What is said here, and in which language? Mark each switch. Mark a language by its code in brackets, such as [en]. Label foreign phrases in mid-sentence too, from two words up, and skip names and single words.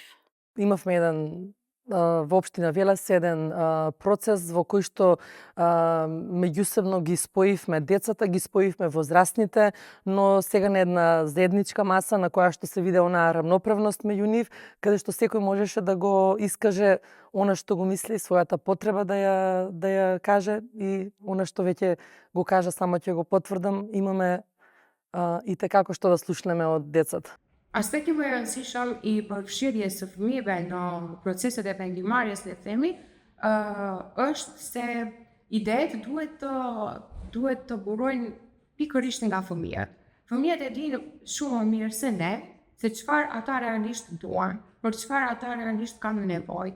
[mk] Имавме во општина Велес еден процес во кој што меѓусебно ги споивме децата, ги споивме возрастните, но сега на една заедничка маса на која што се виде онаа рамноправност меѓу нив, каде што секој можеше да го искаже она што го мисли, својата потреба да ја каже и она што веќе го кажа, само ќе го потврдам, имаме и како што да слушнеме од децата. [sq] Aspekti më e rëndësishëm i përfshirjes së fëmijëve në proceset e vendimarrjes, le të themi, është se idetë duhet të burojnë pikërisht nga fëmijët. Fëmijët e dinë shumë më mirë se ne se çfarë ata realisht duan, për çfarë ata realisht kanë nevojë.